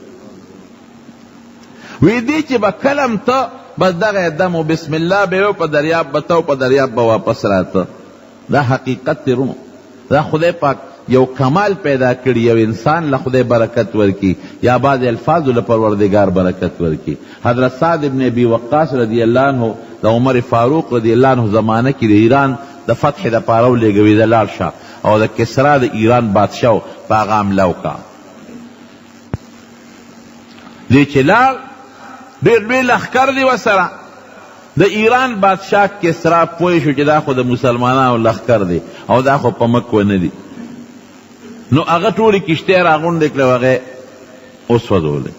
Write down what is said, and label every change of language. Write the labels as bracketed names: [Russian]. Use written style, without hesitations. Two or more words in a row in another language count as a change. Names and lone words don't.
[Pashto] وی دی چې به کلم ته بس دغه دم و [Arabic] بسم الله [Pashto] به یو په دریاب به ته او په دریاب به واپس راته. دا حقیقت دی رونو، دا خدای پاک یو کمال پیدا کړي، یو انسان له خدای برکت ورکی یا بعض الفاظو له پروردگار برکت ورکی. حضرت سعد ابن ابی وقاص [Arabic] رضی اللہ عنہ [Pashto] د عمر فاروق [Arabic] رضی اللہ عنہ [Pashto] زمانه کې د ایران د فتح د پاره ولېږوي د لاړ شه او د کسرا د ایران بادشاه په هغه حمله وکړه. دی چې لاړ ډېر لوی لښکر دی ورسره. د ایران بادشاه کسرا پوه شو چې دا خو د مسلمانانو لښکر دی او دا خو په مک ونه دی، نو هغه ټولې کشتۍ راغونډې کړې او هغه وسوځولې.